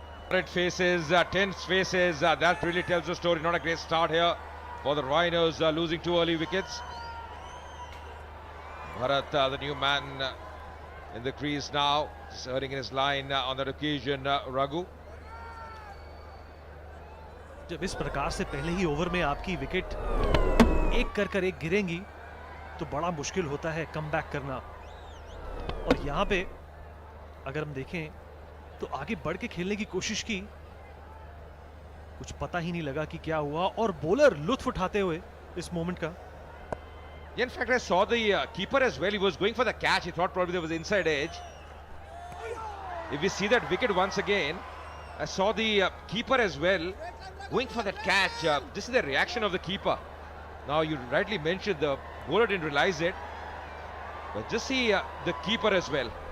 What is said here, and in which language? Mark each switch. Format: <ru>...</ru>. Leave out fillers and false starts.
<en>Red faces, tense faces, that really tells the story. Not a great start here for the Rhinos, losing 2 early wickets. Bharat, the new man in the crease now, serving in his line on that occasion, Raghu.</en> <hi>जब इस प्रकार से पहले ही over में आपकी wicket एक कर एक गिरेंगी तो बड़ा मुश्किल होता है कमबैक करना। और यहाँ पे अगर हम देखें तो आगे बढ़ के खेलने की कोशिश की, कुछ पता ही नहीं लगा कि क्या हुआ, और बॉलर लुत्फ उठाते हुए इस मोमेंट का।</hi> <en>In fact, I saw the keeper as well. He was going for the catch. He thought probably there was inside edge. If we see that wicket once again, I saw the keeper as well going for that catch. This is the reaction of the keeper. Now, you rightly mentioned the bowler didn't realize it, but just see the keeper as well.</en>